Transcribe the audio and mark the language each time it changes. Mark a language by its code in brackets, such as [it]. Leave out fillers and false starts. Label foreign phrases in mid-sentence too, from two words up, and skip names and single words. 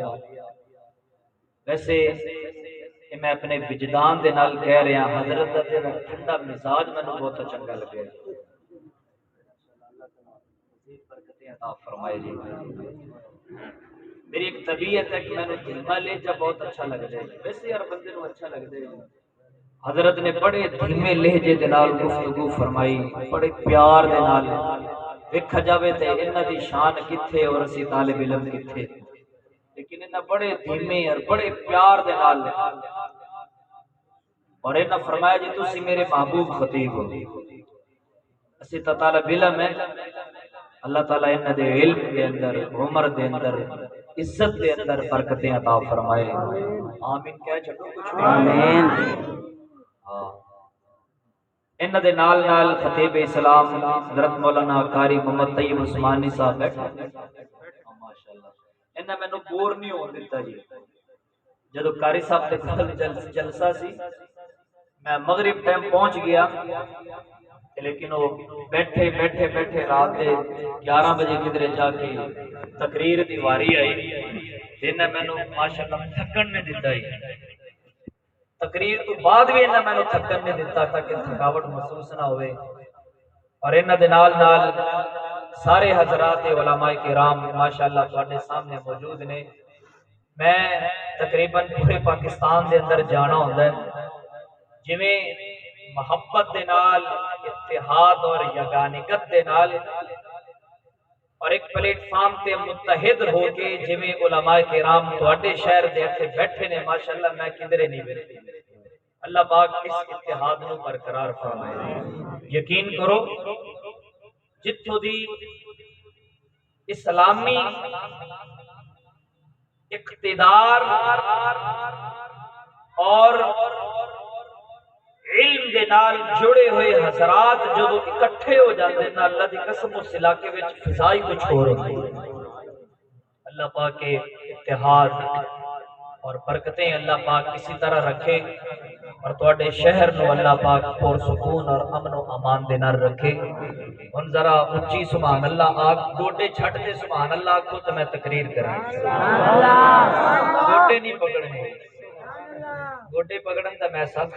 [pa] ویسے میں اپنے وجدان دے نال کہہ رہا، حضرت دا ٹھنڈا مزاج مینوں بہت چنگا لگے، برکتیں عطا فرمائے جی۔ [ur] میری ایک طبیعت ہے کہ میں نے دھیما لہجہ بہت اچھا لگتا ہے، ویسے ہر بندے نوں اچھا لگتا ہے۔ [pa] حضرت نے بڑے دھیمے لہجے دے نال گفتگو فرمائی، بڑے پیار دے نال، ویکھا جاوے تے انہاں دی شان کتھے اور اسی طالب علم کتھے، لیکن انہاں بڑے دھیمے اور بڑے پیار دے نال، اور انہاں فرمایا جی تسی میرے محبوب خطیب ہو، اسی طالب علم ہے، اللہ تعالیٰ انہاں دے علم دے اندر، عمر دے اندر، عزت دے اندر برکتیں عطا فرمائے، آمین کہہ چھڈو کچھ بھی آمین۔ انہاں دے نال نال خطیب اسلام حضرت مولانا قاری محمد طیب عثمانی صاحب بیٹھے، ماشاءاللہ انہاں مینوں بور نہیں ہون دتا جی جدو قاری صاحب کے گھر جلسہ سی میں مغرب ٹائم پہنچ گیا لیکن وہ بیٹھے بیٹھے بیٹھے رات کے 11 بجے کدھر جا کے تقریر دی واری آئی انہاں مینوں ماشاءاللہ تھکن نہیں دتا ہی تقریر تو بعد بھی انہاں مینوں تھکن نہیں دتا تاکہ تھکاوٹ محسوس نہ ہوئے اور انہاں دے نال نال سارے حضرات علماء کرام ماشاءاللہ تواڈے سامنے موجود نے میں تقریباً پورے پاکستان دے اندر جانا ہوندا ہے جویں محبت دے نال اتحاد اور یگانگت دے نال اور ایک پلیٹ فارم تے متحد ہو کے جویں علماء کرام تواڈے شہر دے اتھے بیٹھے نے ماشاءاللہ میں کدھرے نہیں بیٹھے اللہ پاک اس اتحاد نو برقرار فرمائے یقین کرو جتھوں دی اسلامی اقتدار اور علم دے نال جڑے ہوئے حضرات جدو اکٹھے ہو جاتے ہیں اللہ دی قسم اس علاقے وچ فضائی کچھ اور ہوتی ہے اللہ پاک کے اتحاد اور برکتیں اللہ پاک اسی طرح رکھے اور تواڈے شہر نو اللہ پاک پر سکون اور امن و امان دے نال رکھے ہن ذرا اونچی سبحان اللہ آگ گوٹے چھٹ دے سبحان اللہ کو تے میں تقریر کراں سبحان اللہ گوٹے نہیں پکڑنے گوٹے پکڑن دا میں سخت